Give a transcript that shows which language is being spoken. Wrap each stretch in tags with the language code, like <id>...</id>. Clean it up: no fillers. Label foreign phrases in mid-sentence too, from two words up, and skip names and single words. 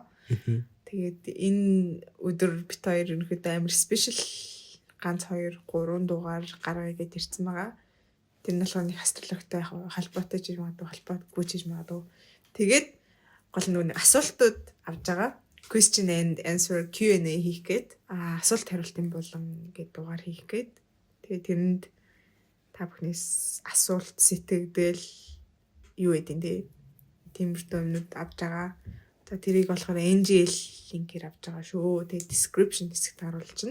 <mn>Тэгээд энэ өдөр бит хоёр ерөнхийдөө амар спешиал ганц 2 3 дугаар гаргая гэж ирсэн байгаа. Тэр нь болохоор нэг астрологтой холбоотой ч юм уу, холбоогүй ч юм уу. Тэгээд гол нэг асуултууд авж байгаа.</mn> <en>Question and answer</en> <mn>Q&A хийх гээд асуулт хариултын болон гэдэг дугаар хийх гээд тэгээд тэрэнд та бүхнээс асуулт сэтгэгдэл юу гэдэг нь тиймэрхүү юмнууд авж байгаа. За тэрийг болохоор NGL линкээр авж байгаа шүү. Тэгээд description хэсэгт харуулчихна.</mn>